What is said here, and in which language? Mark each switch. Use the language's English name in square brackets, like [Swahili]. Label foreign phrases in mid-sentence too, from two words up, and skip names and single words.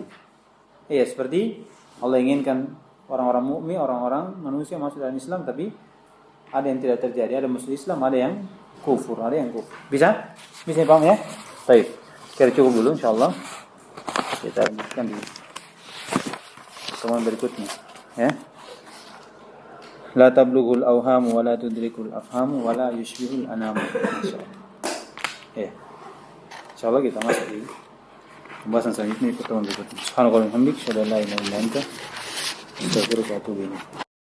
[Indonesian] Iya, seperti Allah inginkan orang-orang mukmin, orang-orang manusia masuk dalam Islam, tapi ada yang tidak terjadi. Ada masuk Islam, ada yang kufur. Bisa paham ya? Baik. Kita cukup dulu insyaallah. Kita lanjutkan di pertemuan berikutnya, ya. [Arabic] لا تبلغه الأوهام ولا تدركه الأفهام ولا يشبهه الأنام. [Indonesian] Insyaallah kita masuk di pembahasan selanjutnya di pertemuan berikutnya. [Arabic] سبحان الله وبحمده، أشهد أن لا إله إلا أنت، أستغفرك وأتوب إليك.